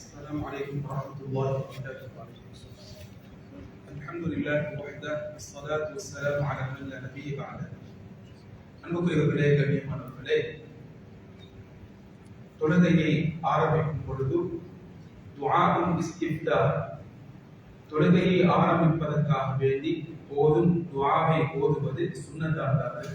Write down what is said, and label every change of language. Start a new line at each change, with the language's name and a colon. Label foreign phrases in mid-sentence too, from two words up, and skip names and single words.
Arabic: السلام عليكم ورحمة الله وبركاته. الحمد لله وحده والصلاة والسلام على من لا نبي بعده.
Tamil: அன்புக்குரியவர்களே, கண்ணியமானவர்களே, தொழுகையை ஆரம்பிக்கும் பொழுது
Arabic: دعاء الاستفتاح,
Tamil: தொழுகையை ஆரம்பிப்பதற்காக வேண்டி ஓதும் துஆவை ஓதுவது சுன்னத்தானது.